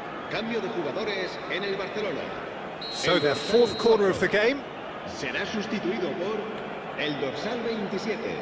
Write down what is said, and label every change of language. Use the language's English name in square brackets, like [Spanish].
[Spanish] Cambio de jugadores en el Barcelona. [English] So their fourth corner of the game. [Spanish] Será sustituido por el dorsal 27.